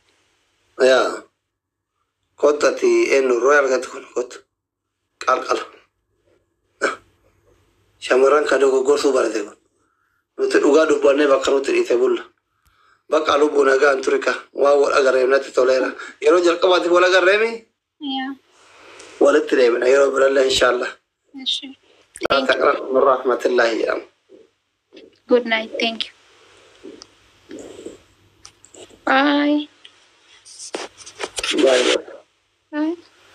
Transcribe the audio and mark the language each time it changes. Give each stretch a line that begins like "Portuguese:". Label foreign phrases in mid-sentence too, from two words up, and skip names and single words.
Oromo: Yaa kottati eenyu royal gati kun kottu qalqala. Shamarran ka dogoggorsuu barate kun. Nuti dhugaa dubbanne bakka nuti dhiite bulla. Bakka lubbuu nagaan turika waa wal agarreef natti toleera. Yeroo jalqabaatiif wal agarreemi walitti deemina yeroo birallee inshallah.
Arabic: لا تقرأ من رحمة الله يا
English: Good night. Thank you. Bye. باي. Bye.